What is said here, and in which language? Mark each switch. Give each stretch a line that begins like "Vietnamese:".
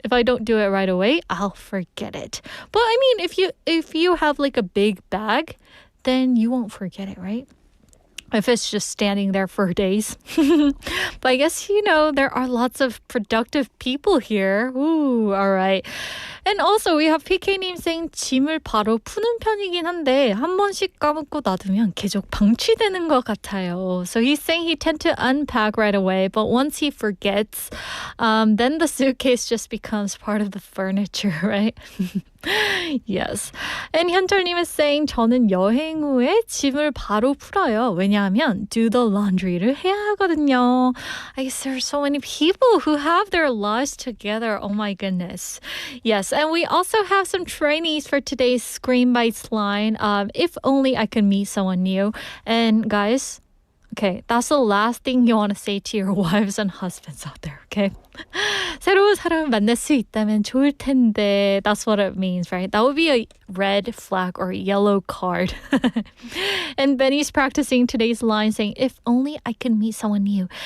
English: If I don't do it right away, I'll forget it. But I mean, if you have like a big bag, then you won't forget it, right? If it's just standing there for days. But I guess, there are lots of productive people here. Ooh, all right. And also, we have PK님 saying
Korean: 짐을 바로 푸는 편이긴 한데 한 번씩 까먹고 놔두면 계속 방치되는 것 같아요.
English: So he's saying he tends to unpack right away, but once he forgets, then the suitcase just becomes part of the furniture, right? Yes. And 현철님 is saying
Korean: 저는 여행 후에 짐을 바로 풀어요. 왜냐하면
English: do the laundry
Korean: 를 해야 하거든요.
English: I guess there are so many people who have their lives together. Oh my goodness. Yes, and we also have some trainees for today's Screen Bites line. If only I could meet someone new. And guys, okay, that's the last thing you want to say to your wives and husbands out there, okay?
Korean: 새로운 사람을 만날 수 있다면 좋을 텐데.
English: That's what it means, right? That would be a red flag or yellow card. And Benny's practicing today's line saying, if only I could meet someone new.